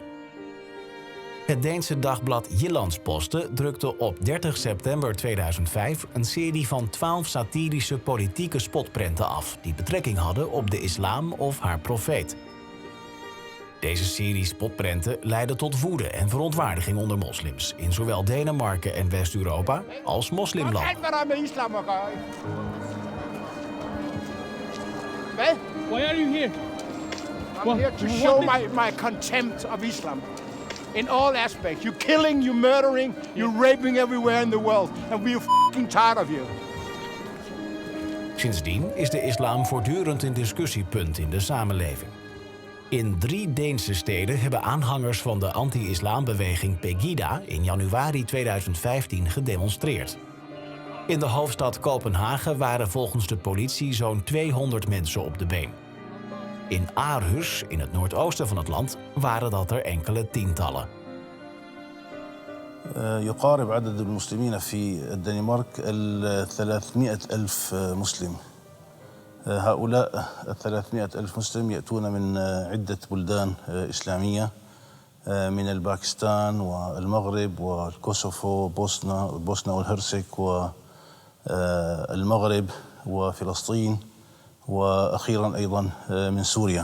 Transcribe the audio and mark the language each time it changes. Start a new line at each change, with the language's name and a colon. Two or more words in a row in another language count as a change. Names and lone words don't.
Dutch: Het Deense dagblad Jyllands-Posten drukte op 30 september 2005 een serie van 12 satirische politieke spotprenten af die betrekking hadden op de islam of haar profeet. Deze serie spotprenten leidde tot woede en verontwaardiging onder moslims in zowel Denemarken en West-Europa als moslimlanden.
English: Why are you here? I'm here to show my contempt of Islam. In all aspects. You're killing, you're murdering, you're raping everywhere in the world. And we're f***ing tired of you.
Dutch: Sindsdien is de islam voortdurend een discussiepunt in de samenleving. In 3 Deense steden hebben aanhangers van de anti-islambeweging Pegida in januari 2015 gedemonstreerd. In de hoofdstad Kopenhagen waren volgens de politie zo'n 200 mensen op de been. In Aarhus, in het noordoosten van het land, waren dat er enkele tientallen.
Arabic: يقارب عدد المسلمين في الدنمارك 300,000 مسلم. هؤلاء 300,000 مسلم يأتون من عدة بلدان إسلامية من الباكستان والمغرب والكوسوفو بوسنا والهرسك والمغرب وفلسطين وأخيرا أيضا من سوريا.